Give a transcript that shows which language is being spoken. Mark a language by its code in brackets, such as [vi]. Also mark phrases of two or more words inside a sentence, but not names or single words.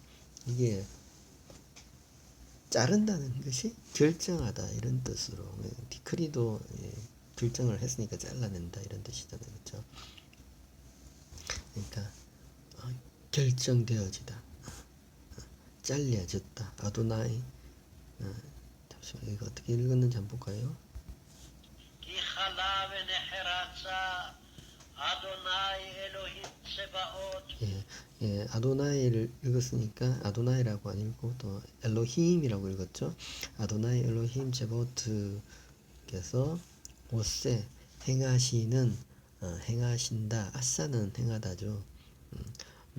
[ko] 이게 자른다는 것이 결정하다 이런 뜻으로, 디크리도 결정을 했으니까 잘라낸다 이런 뜻이잖아요. 그렇죠? 그러니까 결정되어지다, 잘려졌다. 아도나이. 잠시만, 이거 어떻게 읽었는지 한번 볼까요? [he] כי חלה ונחרצה אדוני אלוהים צבאות. [ko] 아도나이를 읽었으니까 아도나이라고 안 읽고 또 엘로힘이라고 읽었죠. 아도나이 엘로힘 제보트께서 오세 행하시는, 행하신다. 아싸는 행하다죠.